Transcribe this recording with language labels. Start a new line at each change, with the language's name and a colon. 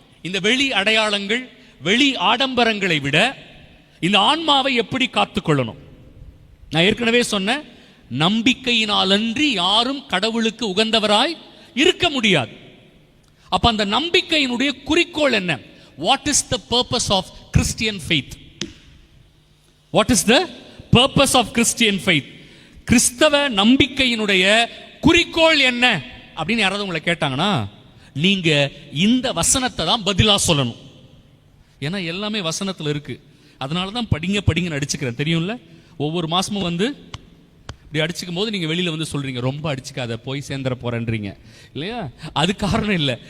Tamil: இந்த வெளி அடையாளங்கள், வெளி ஆடம்பரங்களை விட இந்த ஆன்மாவை எப்படி காத்துக்கொள்ளணும்? நான் ஏற்கனவே சொன்ன, நம்பிக்கையினாலன்றி யாரும் கடவுளுக்கு உகந்தவராய் இருக்க முடியாது. அப்ப அந்த நம்பிக்கையினுடைய குறிக்கோள் என்ன?
English: What is the purpose of Christian faith? What is the purpose of Christian faith?
Tamil: கிறிஸ்தவ நம்பிக்கையினுடைய குறிக்கோள் என்ன அப்படின்னு யாராவது உங்களை கேட்டாங்கன்னா, நீங்க இந்த வசனத்தை தான் பதிலா சொல்லணும். ஏன்னா எல்லாமே வசனத்துல இருக்கு. அதனால தான் படிங்க படிங்கன்னு அடிச்சுக்கிறேன், தெரியும்ல? ஒவ்வொரு மாசமும் வந்து இப்படி அடிச்சுக்கும் போது நீங்க வெளியில வந்து சொல்றீங்க, ரொம்ப அடிச்சுக்காத, போய் சேர்ந்துட போறேன்றீங்க இல்லையா? அது காரணம் இல்லை.